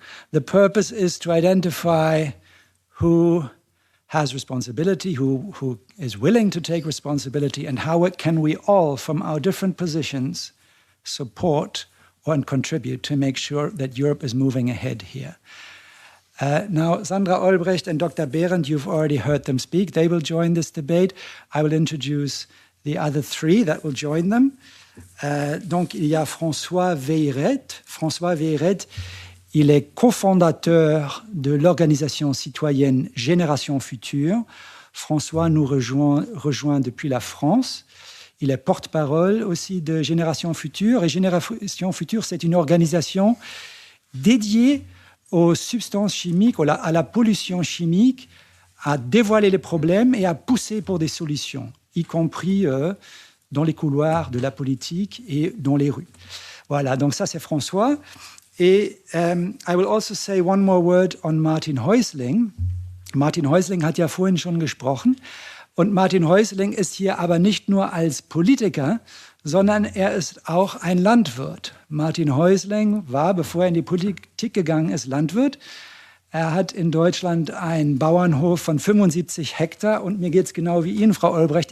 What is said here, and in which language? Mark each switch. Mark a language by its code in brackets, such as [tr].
[en] The purpose is to identify who has responsibility, who is willing to take responsibility, and how can we all, from our different positions, support and contribute to make sure that Europe is moving ahead here. Now, Sandra Olbrecht and Dr. Behrendt, you've already heard them speak. They will join this debate. I will introduce the other three that will join them. [fr] Donc, il y a François Veyret. François Veyret, il est cofondateur de l'organisation citoyenne Génération Future. François nous rejoint depuis la France. Il est porte-parole aussi de Génération Future. Et Génération Future, c'est une organisation dédiée aux substances chimiques, à la pollution chimique, à dévoiler les problèmes et à pousser pour des solutions, y compris dans les couloirs de la politique et dans les rues. Voilà, donc ça c'est François. [en] Et I will also say one more word on Martin Häusling. [de] Martin Häusling hat ja vorhin schon gesprochen. Und Martin Häusling ist hier aber nicht nur als Politiker, sondern er ist auch ein Landwirt. Martin Häusling war, bevor er in die Politik gegangen ist, Landwirt. Er hat in Deutschland einen Bauernhof von 75 Hektar und mir geht es genau wie Ihnen, Frau Olbrecht.